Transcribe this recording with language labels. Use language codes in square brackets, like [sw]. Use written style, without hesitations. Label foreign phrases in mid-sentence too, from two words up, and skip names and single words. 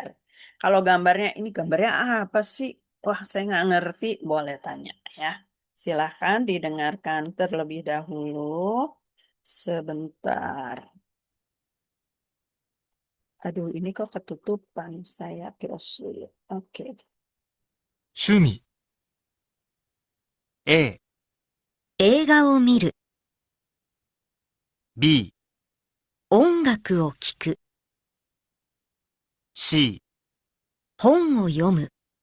[id] Kalau gambarnya ini gambarnya apa sih? Wah, saya nggak ngerti, boleh tanya ya. Silahkan didengarkan terlebih dahulu. Sebentar. Aduh, ini kok ketutupan. Saya close dulu. Oke. [ja] 趣味 A、映画を見る、 B、音楽を聴く、 C、本を読む、